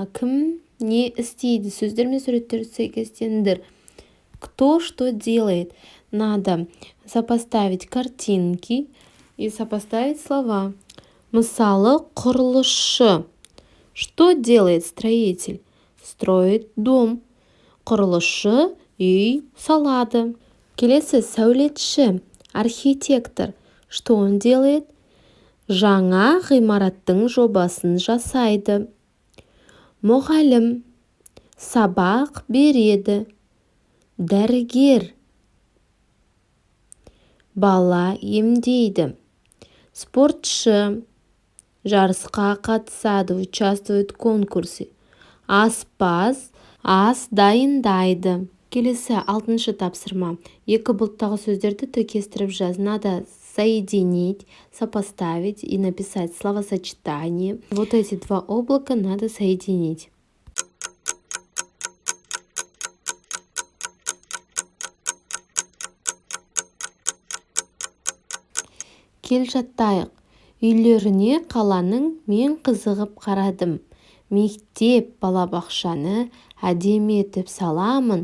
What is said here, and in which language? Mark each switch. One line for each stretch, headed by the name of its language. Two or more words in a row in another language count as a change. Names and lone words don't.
Kazakh: Кім не істейді? Сөздер мен суреттерді сәйкестендір.
Russian: Кто что делает? Надо сопоставить картинки и сопоставить слова.
Kazakh: Мысалы, құрылысшы.
Russian: Что делает строитель? Строит дом.
Kazakh: Құрылысшы үй салады. Келесі сәулетші.
Russian: Архитектор. Что он делает?
Kazakh: Жаңа ғимараттың жобасын жасайды. Мұғалім. Сабақ береді. Дәрігер. Бала емдейді. Спортшы. Жарысқа қатысады,
Russian: участвует в конкурсе.
Kazakh: Аспаз. Ас дайындайды. Келесі 6-шы тапсырма. Екі бұлттағы сөздерді тіркестіріп жаз.
Russian: Надо соединить, сопоставить и написать словосочетание. Вот эти два облака надо соединить.
Kazakh: Кел жаттайық. Үйлеріне қаланың мен қызығып қарадым. Мектеп балабақшаны әдемі етіп саламын.